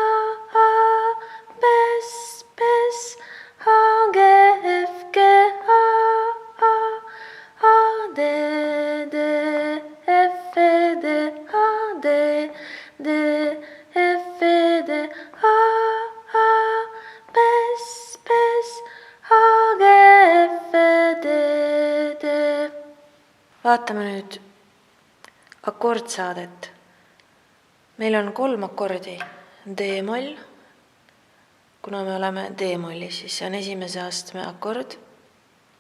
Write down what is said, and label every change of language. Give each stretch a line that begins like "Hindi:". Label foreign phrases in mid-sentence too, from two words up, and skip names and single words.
Estonian: bess, bess, A, G, F, G, A, D, D, F, D, A, D, D, F, D, A, bess, bess, A, G, F, D, D. Vaatame nüüd akordsaadet. Meil on 3 akordi. D-moll. Kuna me oleme D-mollis, siis see on esimese astme akord.